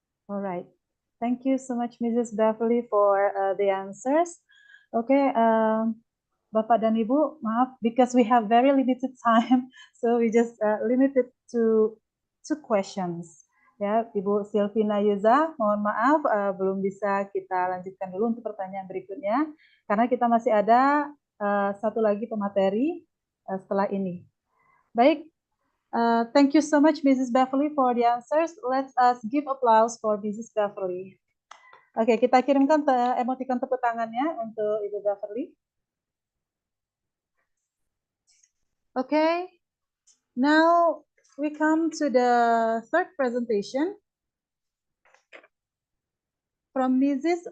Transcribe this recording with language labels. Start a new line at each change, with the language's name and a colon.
English: All right. Thank you so much, Mrs. Beverly, for the answers. Okay,
Indonesian: Bapak dan Ibu, maaf,
English: because we have very limited time, so we just limited to 2 questions.
Indonesian: Ya, Ibu Silvina Yuza, mohon maaf belum bisa kita lanjutkan dulu untuk pertanyaan berikutnya, karena kita masih ada satu lagi pemateri setelah ini.
English: Baik, thank you so much, Mrs. Beverly, for the answers. Let us give applause for Mrs. Beverly.
Indonesian: Oke, kita kirimkan emoticon tepuk tangannya untuk Ibu Beverly.
English: Okay, now we come to the third presentation from Mrs.